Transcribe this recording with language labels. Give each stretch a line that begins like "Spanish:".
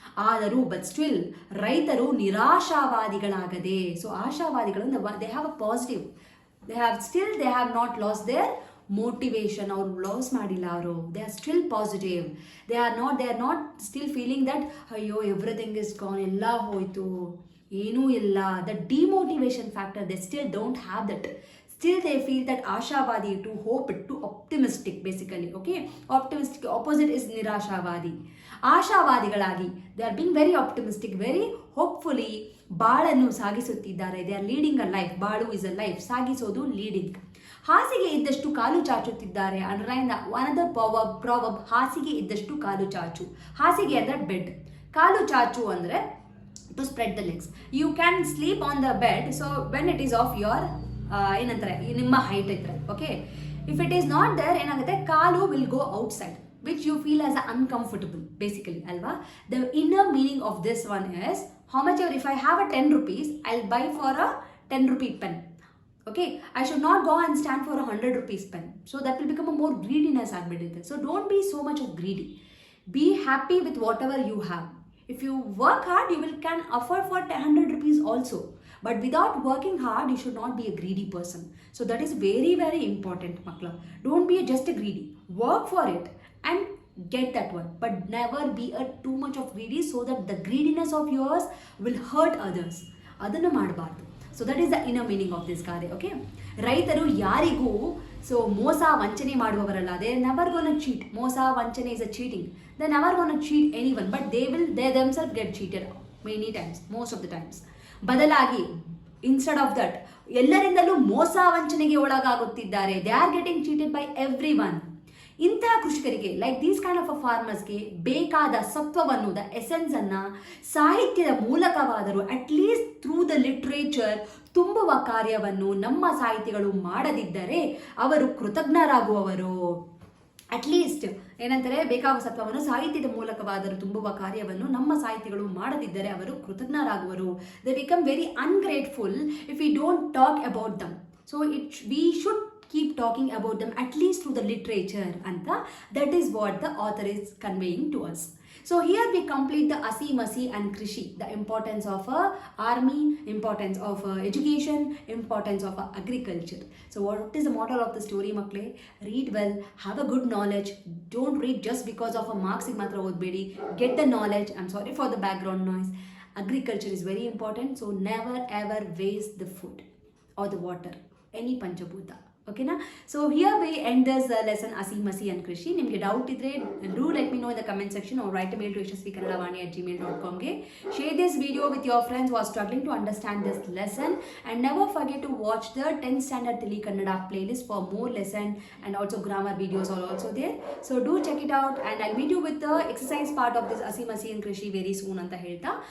English: ಆದರೂ but still
Kannada: ರೈತರು ನಿರಾಶಾವಾದಿಗಳಾಗದೆ,
English: So ಆಶಾವಾದಿಗಳು they have a positive, they have not lost their motivation.
Kannada: ಅವರು loss ಮಾಡಿಲ್ಲ, ಅವರು
English: They are still positive. They are not still feeling that ಅಯ್ಯೋ everything is gone,
Kannada: ಎಲ್ಲ ಹೋಯಿತು, ಏನೂ ಇಲ್ಲ.
English: The demotivation factor they still don't have that. Still they feel that ಆಶಾವಾದಿ, to hope, to optimistic basically. Okay, optimistic opposite is ನಿರಾಶಾವಾದಿ. ಆಶಾವಾದಿಗಳಾಗಿ they are being very optimistic, very hopefully
Kannada: ಬಾಳನ್ನು ಸಾಗಿಸುತ್ತಿದ್ದಾರೆ.
English: they are leading a life.
Kannada: ಬಾಳು is a life, ಸಾಗಿಸೋದು leading. ಹಾಸಿಗೆ ಇದ್ದಷ್ಟು ಕಾಲು ಚಾಚುತ್ತಿದ್ದಾರೆ. Underline another proverb, ಹಾಸಿಗೆ ಇದ್ದಷ್ಟು ಕಾಲು ಚಾಚು. ಹಾಸಿಗೆ ಅಂದರೆ bed, ಕಾಲು ಚಾಚು ಅಂದರೆ
English: to spread the legs. You can sleep on the bed, so when it is of your
Kannada: ಏನಂತಾರೆ ನಿಮ್ಮ ಹೈಟ್ ಇದ್ರೆ,
English: Okay. If it is not there ಏನಾಗುತ್ತೆ, ಕಾಲು will go outside. which you feel as uncomfortable, basically, alva. The inner meaning of this one is, how much ever, if I have a 10 rupees, I'll buy for a 10 rupee pen. Okay, I should not go and stand for a 100 rupees pen. So that will become a more greediness ಆಗ್ಬಿಡುತ್ತೆ. So don't be so much of greedy. Be happy with whatever you have. If you work hard, you can afford for 100 rupees also. But without working hard, you should not be a greedy person. So that is very, very important, makla. Don't be just a greedy. Work for it and get that one. But never be too much of greedy, so that the greediness of yours will hurt others.
Kannada: ಅದನ್ನು ಮಾಡಬಾರ್ದು.
English: So that is the inner meaning of this ಗಾದೆ.
Kannada: Okay, ರೈತರು ಯಾರಿಗೂ so ಮೋಸ ವಂಚನೆ ಮಾಡುವವರಲ್ಲ.
English: They never gonna cheat. ಮೋಸ ವಂಚನೆ is a cheating. They never gonna cheat anyone, but they themselves get cheated many times, most of the times.
Kannada: ಬದಲಾಗಿ
English: instead of that
Kannada: ಎಲ್ಲರಿಂದಲೂ ಮೋಸ ವಂಚನೆಗೆ ಒಳಗಾಗುತ್ತಿದ್ದಾರೆ.
English: They are getting cheated by everyone.
Kannada: ಇಂತಹ ಕೃಷಿಕರಿಗೆ, like these kind of a ಫಾರ್ಮರ್ಸ್ಗೆ ಬೇಕಾದ ಸತ್ವವನ್ನು, the essence ಅನ್ನ ಸಾಹಿತ್ಯದ ಮೂಲಕವಾದರೂ,
English: at least through the literature
Kannada: ತುಂಬುವ ಕಾರ್ಯವನ್ನು ನಮ್ಮ ಸಾಹಿತಿಗಳು ಮಾಡದಿದ್ದರೆ ಅವರು ಕೃತಜ್ಞರಾಗುವವರು. ಅಟ್ಲೀಸ್ಟ್ ಏನಂತಾರೆ, ಬೇಕಾದ ಸತ್ವವನ್ನು ಸಾಹಿತ್ಯದ ಮೂಲಕವಾದರೂ ತುಂಬುವ ಕಾರ್ಯವನ್ನು ನಮ್ಮ ಸಾಹಿತಿಗಳು ಮಾಡದಿದ್ದರೆ ಅವರು ಕೃತಜ್ಞರಾಗುವರು.
English: They become very ungrateful if we don't talk about them. So we should keep talking about them, at least through the literature, anta. That is what the author is conveying to us. So here we complete the Asi, Masi and Krishi, the importance of army, importance of education, importance of agriculture. So what is the moral of the story, makle? Read well, have a good knowledge. Don't read just because of a marks
Kannada: ig matra odbedi.
English: Get the knowledge. I'm sorry for the background noise. Agriculture is very important, so never ever waste the food or the water, any panchabhuta. ಓಕೆನಾ? So here we end this lesson ಅಸಿ, ಮಸಿ and ಕೃಷಿ.
Kannada: ನಿಮಗೆ doubt ಇದ್ರೆ
English: Do let me know in the comment section or write a mail to yashaswikannadavaani@gmail.com. Share this video with your friends who are struggling to understand this lesson, and never forget to watch the 10th standard Tili Kannada playlist for more lesson, and also grammar videos are also there. So do check it out, and I'll meet you with the exercise part of this Asi, Masi and Krishi very soon anta ಹೇಳ್ತಾ.